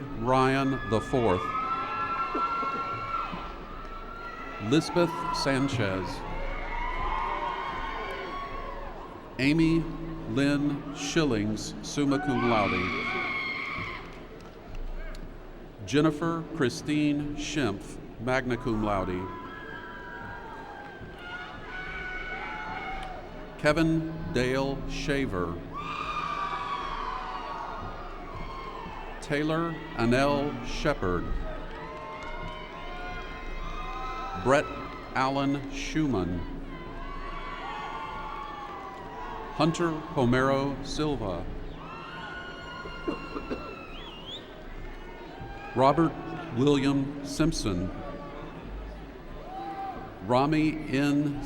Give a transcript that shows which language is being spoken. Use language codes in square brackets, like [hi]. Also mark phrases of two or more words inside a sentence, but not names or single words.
[en] Ryan IV, Lisbeth Sanchez, Amy Lynn Schillings, [la] summa cum laude, [en] Jennifer Christine Schimpf, [la] magna cum laude, [en] Kevin Dale Shaver, Taylor Annell Shepard, Brett Allen Schumann, Hunter Homero Silva, Robert William Simpson, Rami N.